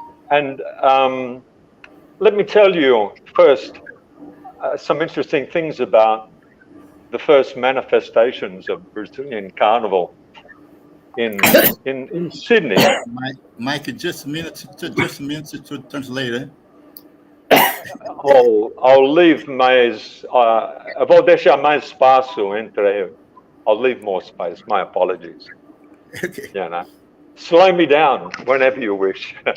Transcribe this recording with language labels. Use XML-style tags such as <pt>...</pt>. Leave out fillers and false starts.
<en>And let me tell you first some interesting things about the first manifestations of Brazilian Carnival in Sydney. Mike, just a minute to translate it. I'll leave mais.</en> <pt>Vou deixar mais espaço entre.</pt> <en>I'll leave more space. My apologies. Okay. You know, slow me down whenever you wish.</en>